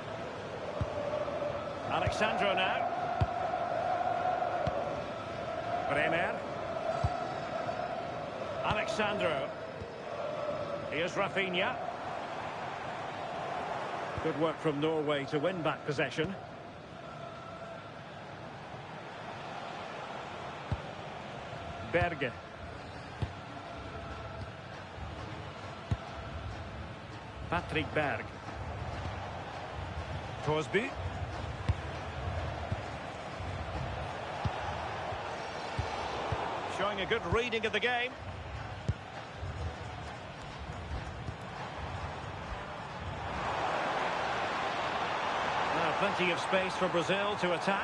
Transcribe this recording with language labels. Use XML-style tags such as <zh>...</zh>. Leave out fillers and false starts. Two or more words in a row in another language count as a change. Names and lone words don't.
<en>Alexandro now. Bremer. Alexandro. Here's Rafinha. Good work from Norway to win back possession. Berge. Patrick Berg. Torsby. Showing a good reading of the game. Now plenty of space for Brazil to attack.</en>